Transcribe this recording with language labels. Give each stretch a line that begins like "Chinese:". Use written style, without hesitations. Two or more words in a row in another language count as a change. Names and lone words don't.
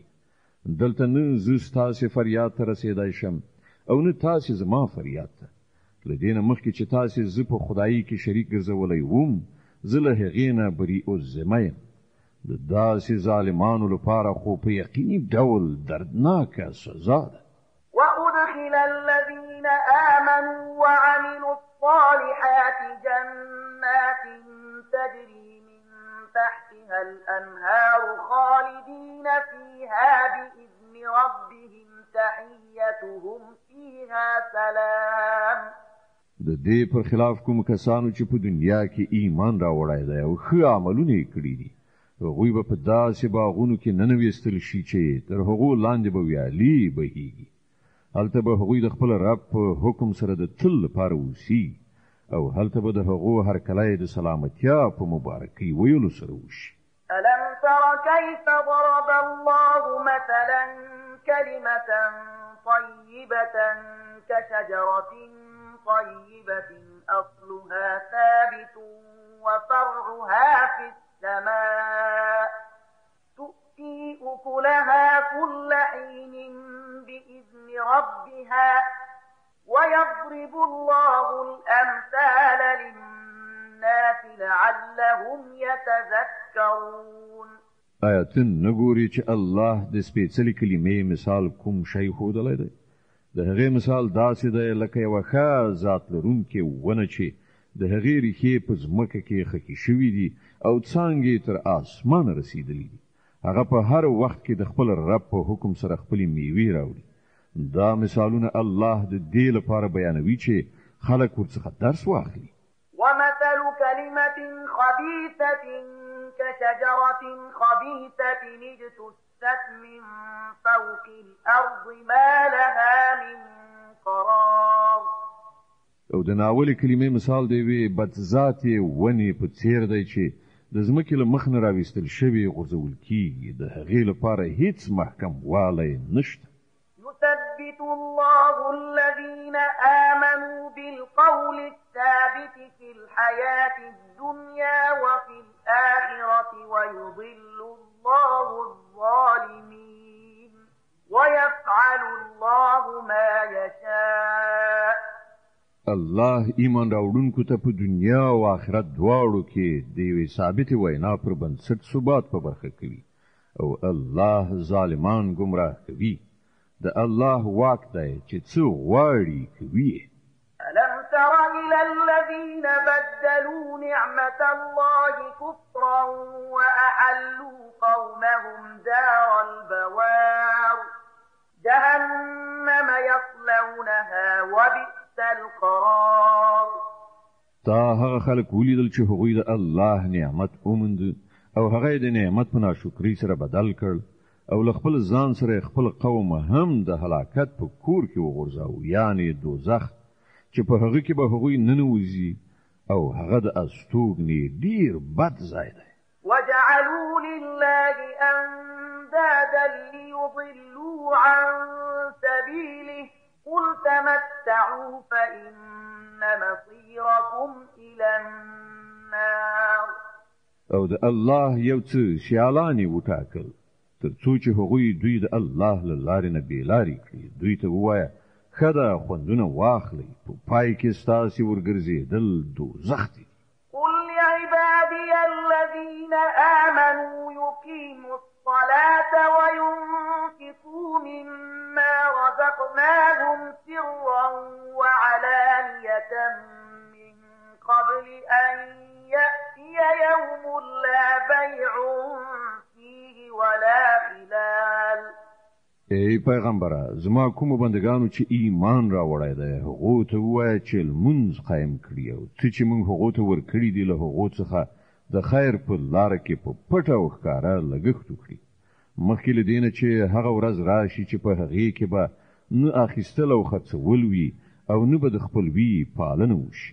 Pashto: دلته نه زه ستاسې فریاد ته رسېدی شم او نه تاسې زما فریاد ته. لدین مخکې چې تاسو زه په خدایي کې شریک ګرځولای ووم زه له هغې نه بریء الذمه یم د داسې ظالمانو لپاره خو په یقیني ډول دردناکه سزا ده
Arabic: وأدخل الذين آمنوا وعملوا الصالحات جنات تجري من تحتها الأنهار خالدين فيها بإذن ربهم تحيتهم فيها سلام
Pashto: د دې پر خلاف کوم کسانو چې په دنیا کې ایمان راوړای دی او ښه عملونه یې کړي دي هغوی به په داسې باغونو کې ننویستل شي چې تر هغو لاندې به ویالې بهیږي هلته به هغوی د خپل رب په حکم سره د تل لپاره اوسي او هلته به د هغو هرکلی د سلامتیا په مبارکۍ ویلو سره وشي
Arabic: ألم تر كيف ضرب الله مثلا كلمة طيبة كشجرة طيبة أصلها ثابت وفرعها في السماء تؤتي أكلها كل حين بإذن ربها ويضرب الله الأمثال للناس لعلهم يتذكرون
Pashto: آیاتن نګوري چې الله د سپېڅلې کلمې مثال کوم شی ښودلی دی د هغې مثال داسې دی لکه یوه ښه ذات لرونکې ونه چې د هغې ریښې په ځمکه کې خښې شوي دي او څانګې تر اسمانه رسېدلي دي هغه په هر وخت کې د خپل رب په حکم سره خپلې میوې راوړي دا مثالونه الله د دې لپاره بیانوي چې خلک ورڅخه درس واخلي
Arabic: ومثل كلمة خبيثة كشجرة خبيثة اجتثت من فوق الأرض ما لها من قرار
Pashto: او د ناولې کلمې مثال دی وی بدذاتې ونې په څیر دی چې د ځمکې له مخ نه راویستل شوي غورځول کیږي د هغې لپاره هیڅ محکم والی نشته
Arabic: يثبت الله الذين آمنوا بالقول الثابت في الحياة الدنيا وفي الآخرة ويضل الله الظالمين ويفعل الله ما يشاء
Pashto: الله ایمان راوړونکو ته په دنیا او آخرت دواړو کې د یوې ثابتې وینا پر بنسټ ثبات په برخه کوي او الله ظالمان گمراه کوي د الله واک دی چې څه غواړي کوي
Arabic: ألم تر إلى الذين بدلوا نعمة الله كفرا وأحلوا قومهم دار البوار جهنم يصلونها وبئس القرار
Pashto: تا هغه خلک ولیدل چې هغوی د الله نعمت وموند او هغه د نعمت په ناشکرۍ سره بدل کړ او له خپل ځان سره خپل قوم هم د هلاکت په کور کې وغورځاو یعنی دوزخ چې په هغه کې به هغوی ننوځي او هغه د استوګنې ډیر بد ځای دی
Arabic: وجعلوا لله أندادا ليضلوا عن سبيله قل تمتعوا فإن مصيركم إلى النار
Pashto: او د الله یو څه سیالانی وټاکل تر څو چې هغوی دوی د الله له لارې نه بېلارې کړي دوی ته ووایه ښه ده خوندونه واخلئ په پای کې ستاسې ورګرځېدل دوزخ دی
Arabic: قل لعبادي الذين آمنوا يقيموا الصلاة وينفقوا مما رزقناهم سرا وعلانية من قبل أن يأتي يوم لا بيع فيه ولا خلال
Pashto: ای پیغمبره زما کوم بندگانو چې ایمان راوړی دی هغو ته ووایه چې لمونځ قایم کړي او څه چې موږ هغو ته ورکړي دي له هغو څخه د خیر په لاره کې په پټه او ښکاره لګښت وکړي مخکې له دې نه چې هغه ورځ راشي چې په هغې کې به نه اخیستل او خرڅول وي او نه به د خپلوي پالنه وشي